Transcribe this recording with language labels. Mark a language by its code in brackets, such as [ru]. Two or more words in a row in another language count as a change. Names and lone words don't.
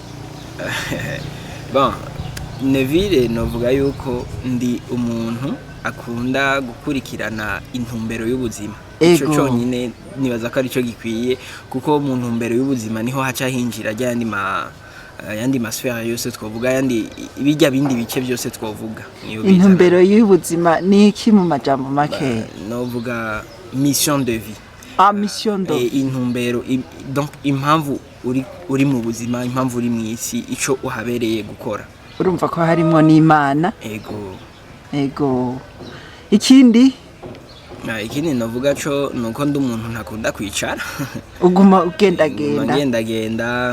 [rn] Bon, Neville novuga yuko ndi umuntu akunda gukurikirana intumbero y'ubuzima. Ico cyonyine nibaza ko ari cyo gikwiye kuko mu ntumbero y'ubuzima niho haca hinjira yandi masfera yose twovuga yandi bijya bindi bice byose twovuga. Intumbero y'ubuzima ni iki mu majambo make? [fr] Novuga mission de vie. Mission de vie. [rn] Intumbero donc impamvu uri mu buzima, impamvu uri mu isi, ico uhabereye gukora. Urumva ko harimo n'Imana? Ego. Ikindi navuga cyo nuko ndi umuntu ntakunda kwicara. Uguma ugendagenda